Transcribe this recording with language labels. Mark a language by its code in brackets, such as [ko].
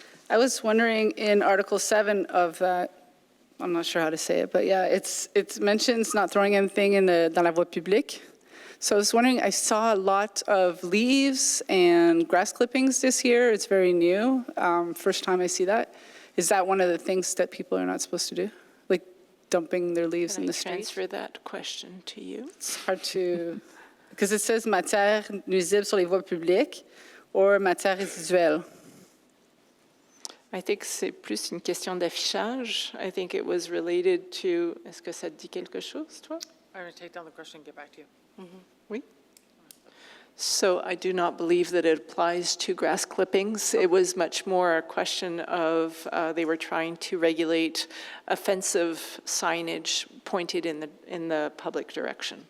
[en] I was wondering in Article 7 of that, I'm not sure how to say it, but yeah, it mentions not throwing anything in [fr] dans la voie publique. [en] So I was wondering, I saw a lot of leaves and grass clippings this year. It's very new. First time I see that. Is that one of the things that people are not supposed to do? Like dumping their leaves in the street? Transfer that question to you. It's hard to, because it says [fr] matière nuisible sur les voies publiques [en] or [fr] matière résiduelle. [en] I think [fr] c'est plus une question d'affichage. [en] I think it was related to, [fr] est-ce que ça te dit quelque chose, toi? [en] I'm going to take down the question and get back to you. [fr] Oui. [en] So I do not believe that it applies to grass clippings. It was much more a question of they were trying to regulate offensive signage pointed in the public direction.